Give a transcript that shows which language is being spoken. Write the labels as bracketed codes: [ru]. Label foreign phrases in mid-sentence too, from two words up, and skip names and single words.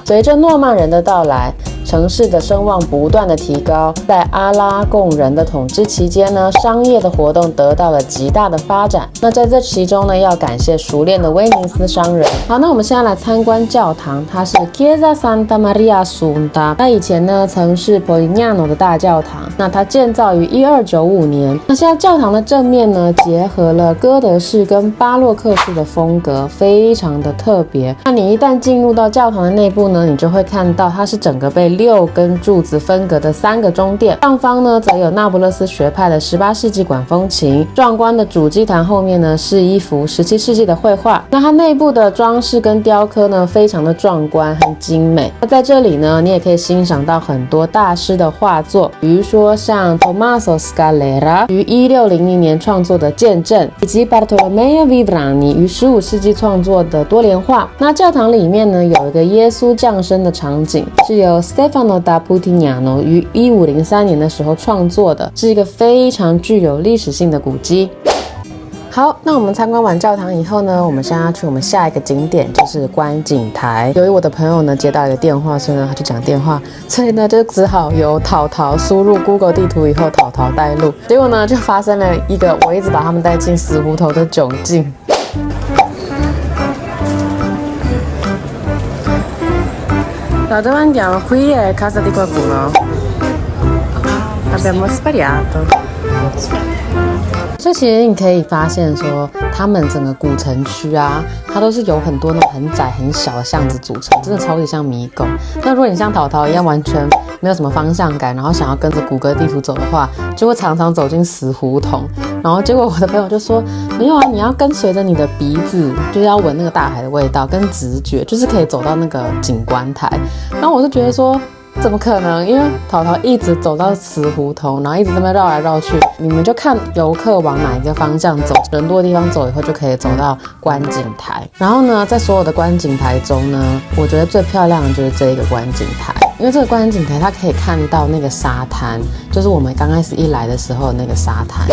[zh] 隨着諾曼人的到來，城市的聲望不斷的提高。在阿拉貢人的統治期間呢，商業的活動得到了極大的發展。那在這其中呢，要感謝熟練的威尼斯商人。好，那我們現在來參觀教堂，它是 Chiesa Santa Maria Assunta。它以前呢，曾是 Polignano 的大教堂。那它建造於1295年。那現在教堂的正面呢，結合了哥德式跟巴洛克式的風格，非常的特別。那你一旦進入到教堂的內部呢，你就會看到它是整個被6根柱子分隔的3個中殿。上方呢，則有那不勒斯學派的18世紀管風琴。壯觀的主祭壇後面呢，是一幅17世紀的繪畫。那它內部的裝飾跟雕刻呢，非常的壯觀和精美。那在這裡呢，你也可以欣賞到很多大師的畫作，比如說像 Tommaso Scalera 於1600年創作的《見證》，以及 Bartolomeo Vibrani 於15世紀創作的多連畫。那教堂裡面呢，有一個耶穌降生的場景，是由 Stefano da Putignano 於1503年的時候創作的，是一個非常具有歷史性的古蹟。好，那我們參觀完教堂以後呢，我們現在要去我們下一個景點，就是觀景台。由於我的朋友呢接到一個電話，所以呢他就講電話，所以呢就只好由淘淘輸入 Google 地圖以後，淘淘帶路。結果呢就發生了一個我一直把他們帶進死胡同的窘境。 [it] Da dove andiamo? Qui è casa di qualcuno. Abbiamo sbagliato. [zh] 所以其實你可以發現說，他們整個古城區啊，它都是由很多那種很窄很小的巷子組成，真的超級像迷宮。那如果你像淘淘一樣完全沒有什麼方向感，然後想要跟着谷歌地圖走的話，就會常常走進死胡同。然後結果我的朋友就說，沒有啊，你要跟隨着你的鼻子，就是要聞那個大海的味道，跟直覺，就是可以走到那個景觀台。然後我就覺得說，怎麼可能？因為淘淘一直走到死胡同，然後一直這麼繞來繞去。你們就看遊客往哪一個方向走，人多的地方走以後，就可以走到觀景台。然後呢，在所有的觀景台中呢，我覺得最漂亮的就是這一個觀景台，因為這個觀景台它可以看到那個沙灘，就是我們剛開始一來的時候的那個沙灘。